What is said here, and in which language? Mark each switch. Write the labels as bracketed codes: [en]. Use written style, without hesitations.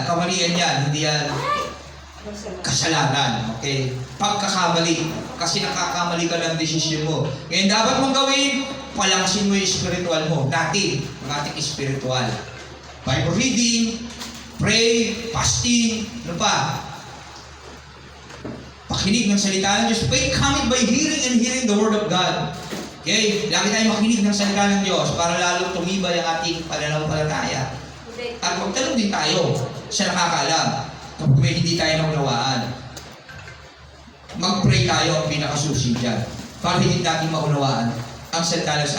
[tl] Kamalian yan, hindi yan kasalanan. Okay? Pagkakamali. Kasi nakakamali ka ng desisyon mo. Ngayon dapat mong gawin, palangsin mo yung spiritual mo. Natin, ang ating spiritual. [en] Bible reading, pray, fasting, [tl] ano pa? Pakinig ng salita ng Diyos. [en] Faith cometh by hearing and hearing the word of God. Okay? [tl] Lagi tayo makinig ng salita ng Diyos para lalo tumibay ang ating pananampalataya. At magtanong din tayo sa nakakaalam kapag may hindi tayo naunawaan. Mag-pray tayo ang pinakasusi dyan para hindi natin maunawaan ang salita ng Diyos.